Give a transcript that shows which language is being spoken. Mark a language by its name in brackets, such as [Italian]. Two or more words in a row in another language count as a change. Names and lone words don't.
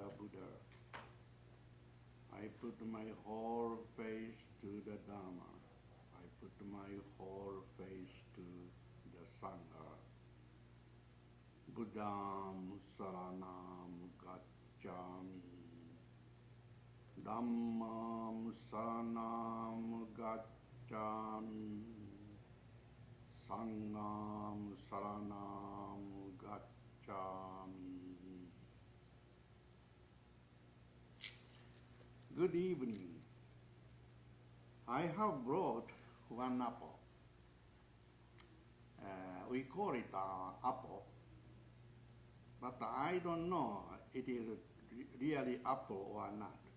[English] Buddha. I put my whole faith to the Dharma. I put my whole faith to the Sangha. [Pali] Buddham saranam gacchami. Dhammam saranam gacchami. Sangham saranam gacchami. [English] Good evening. I have brought one apple. We call it apple, but I don't know it is really apple or not.